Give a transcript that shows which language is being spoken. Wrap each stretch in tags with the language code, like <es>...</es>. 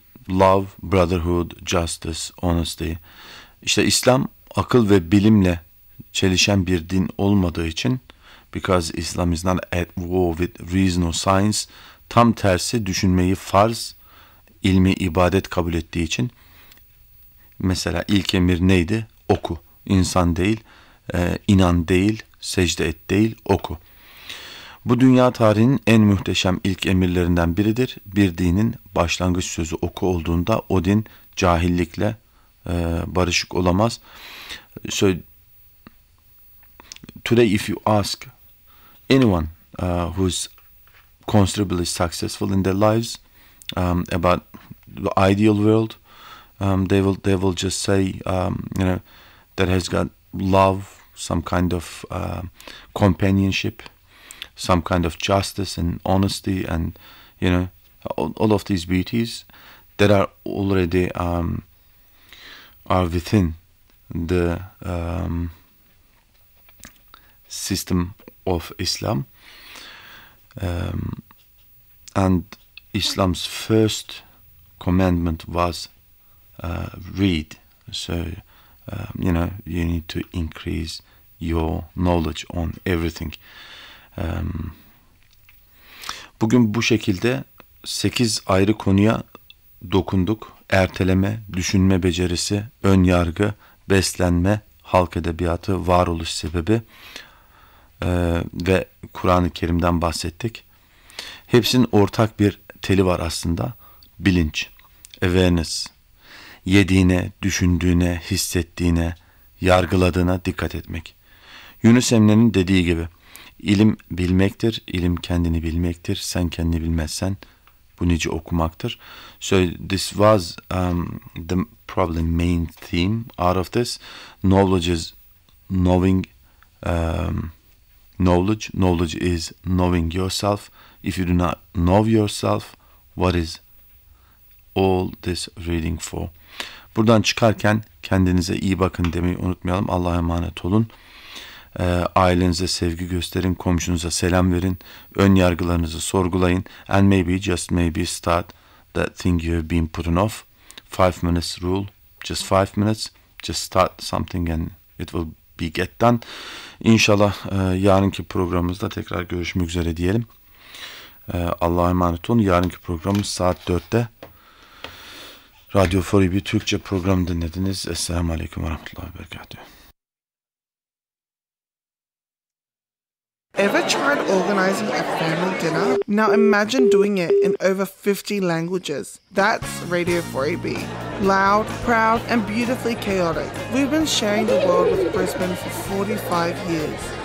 <en>Love, brotherhood, justice, honesty.</en> <tr>İşte İslam akıl ve bilimle çelişen bir din olmadığı için,</tr> <en>because Islam is not at war with reason or science,</en> <tr>tam tersi düşünmeyi farz, ilmi ibadet kabul ettiği için, mesela ilk emir neydi? Oku. İnsan değil, inan değil, secde et değil, oku. Bu dünya tarihinin en muhteşem ilk emirlerinden biridir. Bir dinin başlangıç sözü oku olduğunda o din cahillikle barışık olamaz.</tr> <en>So, today if you ask anyone who's considerably successful in their lives about the ideal world, they will just say, you know, that has got love, some kind of companionship, some kind of justice and honesty, and you know, all of these beauties that are already are within the system of Islam. And Islam's first commandment was read. So, you know, you need to increase your knowledge on everything.</en> <tr>Bugün bu şekilde 8 ayrı konuya dokunduk. Erteleme, düşünme becerisi, ön yargı, beslenme, halk edebiyatı, varoluş sebebi ve Kur'an-ı Kerim'den bahsettik. Hepsinin ortak bir teli var aslında. Bilinç, awareness. Yediğine, düşündüğüne, hissettiğine, yargıladığına dikkat etmek. Yunus Emre'nin dediği gibi, ilim bilmektir, ilim kendini bilmektir. Sen kendini bilmezsen bu nice okumaktır.</tr> <en>So this was the probably main theme out of this. Knowledge is knowing, knowledge is knowing yourself. If you do not know yourself, what is all this reading for?</en> <tr>Buradan çıkarken kendinize iyi bakın demeyi unutmayalım. Allah'a emanet olun. Ailenize sevgi gösterin. Komşunuza selam verin. Ön yargılarınızı sorgulayın.</tr> <en>And maybe, just maybe start that thing you've been putting off. 5 minutes rule. Just 5 minutes. Just start something and it will be get done.</en> <tr>İnşallah yarınki programımızda tekrar görüşmek üzere diyelim. Allah'a emanet olun. Yarınki programımız saat 4'te. Radyo Fori bir Türkçe programı dinlediniz. Esselamu Aleyküm ve Rahmetullahi ve Berekatü.</tr> <en>Ever tried organizing a family dinner? Now imagine doing it in over 50 languages. That's Radio 4AB. Loud, proud, and beautifully chaotic. We've been sharing the world with Brisbane for 45 years.</en>